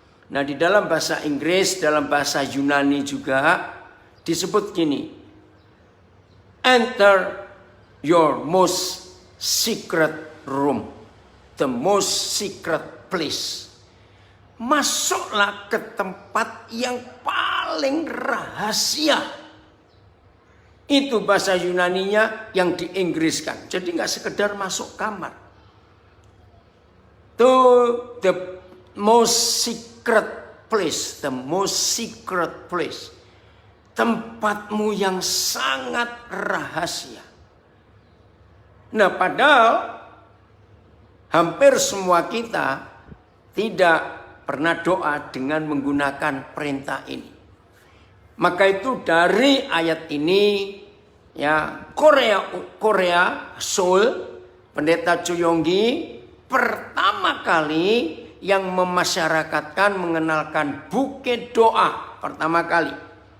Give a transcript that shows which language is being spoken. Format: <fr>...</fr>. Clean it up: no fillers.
<id>Nah, di dalam bahasa Inggris, dalam bahasa Yunani juga disebut gini,</id> <en>enter your most secret room, the most secret place.</en> <id>Masuklah ke tempat yang paling rahasia. Itu bahasa Yunaninya yang diinggriskan. Jadi nggak sekedar masuk kamar.</id> <en>To the most secret place, the most secret place.</en> <id>Tempatmu yang sangat rahasia. Nah, padahal hampir semua kita tidak pernah doa dengan menggunakan perintah ini. Maka itu dari ayat ini, ya, Korea Seoul, Pendeta Chuyonggi pertama kali yang memasyarakatkan, mengenalkan buket doa pertama kali.</id>